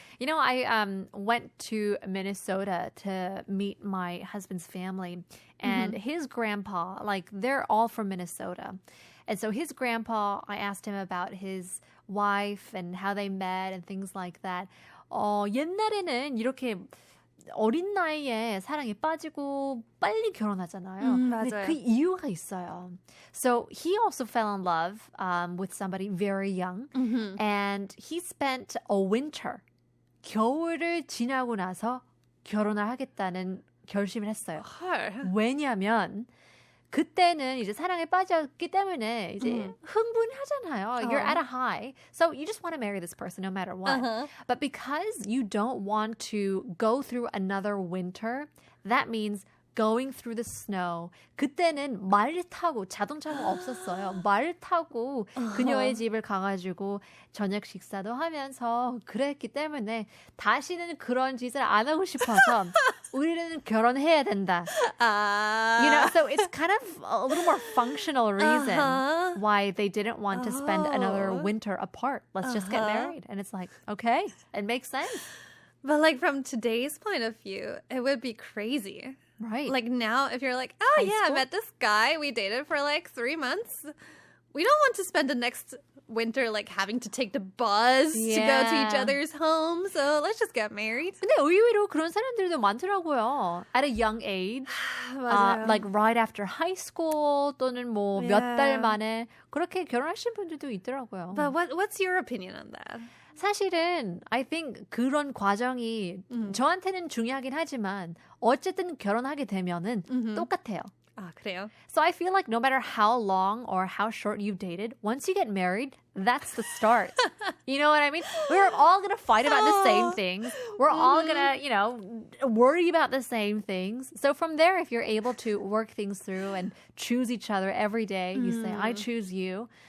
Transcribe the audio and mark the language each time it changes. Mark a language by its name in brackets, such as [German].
[English] I went to Minnesota to meet my husband's family, and his grandpa, they're all from Minnesota. And so his grandpa, I asked him about his wife and how they met and things like that. [Korean] 옛날에는 이렇게 어린 나이에 사랑에 빠지고 빨리 결혼하잖아요. 맞아요. 근데 그 이유가 있어요. [English] So he also fell in love with somebody very young. And he spent a winter, [Korean] 겨울을 지나고 나서 결혼을 하겠다는 결심을 했어요. 왜냐하면 그때는 이제 사랑에 빠졌기 때문에 이제 흥분하잖아요. [English] You're at a high. So you just want to marry this person no matter what. But because you don't want to go through another winter, that means going through the snow. [Korean] 그때는 말 타고 자동차가 없었어요. 말 타고 그녀의 집을 가가지고 저녁 식사도 하면서 그랬기 때문에 다시는 그런 짓을 안 하고 싶어서 우리는 결혼해야 된다. [English] So it's kind of a little more functional reason why they didn't want to spend another winter apart. Let's just get married. And it's like, okay, it makes sense. But from today's point of view, it would be crazy. Right. Now, if you're I met this guy, we dated for 3 months. We don't want to spend the next winter having to take the bus to go to each other's home. So let's just get married. [Korean] 근데 의외로 그런 사람들도 많더라고요. [English] At a young age. Right after high school [Korean] 또는 몇 달 만에 그렇게 결혼하신 분들도 있더라고요. [English] But what's your opinion on that? [Korean] 사실은 [English] I think [Korean] 그런 과정이 저한테는 중요하긴 하지만 어쨌든 결혼하게 되면은 똑같아요. 그래요? [English] So I feel like no matter how long or how short you've dated, once you get married, that's the start. You know what I mean? We're all going to fight about the same things. We're all going to, worry about the same things. So from there, if you're able to work things through and choose each other every day, you say, I choose you.